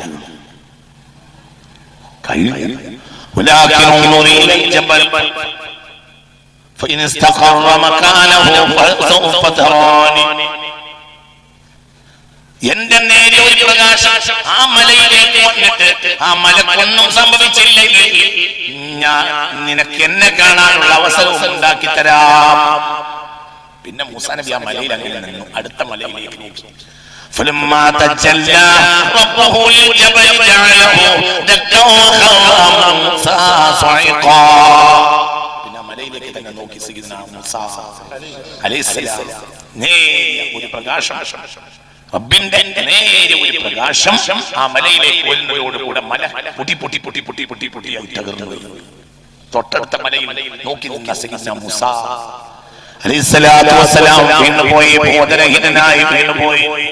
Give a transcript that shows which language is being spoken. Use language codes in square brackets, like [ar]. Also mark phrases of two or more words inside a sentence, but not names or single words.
[ml] എന്റെ നേരെ ഒരു പ്രകാശം ആ മലയിലേക്ക് വന്നിട്ട് ആ മലക്കൊന്നും സംഭവിച്ചില്ലെങ്കിൽ ഞാൻ നിനക്ക് എന്നെ കാണാനുള്ള അവസരവും ഉണ്ടാക്കി തരാം. പിന്നെ മൂസാ നബി ആ മലയിൽ അങ്ങനെ നിന്നു. അടുത്ത മലയിലേക്ക് നോക്കി. [ar] فلما تجلى ربه للجبل جعله دكا وخر موسى صعقا. [ml] പിന്നെ മലയിലേക്ക് തന്നെ നോക്കി സയ്യിദ്നാ മൂസ അലൈഹിസ്സലാം. നേരെ ഒരു പ്രകാശം, റബ്ബിന്റെ നേരെ ഒരു പ്രകാശം ആ മലയിലേക്ക് വരുന്നതോടുകൂടെ മല പൊട്ടി പൊട്ടി പൊട്ടി പൊട്ടി പൊട്ടി പൊട്ടിയായി തകർന്നു വരുന്നു. തൊട്ടടുത്ത മലയിൽ നോക്കി നിന്ന സയ്യിദ്നാ മൂസ [ar] عليه الصلاة والسلام [ml] വീണുപോയി, ബോധരഹിതനായി വീണുപോയി.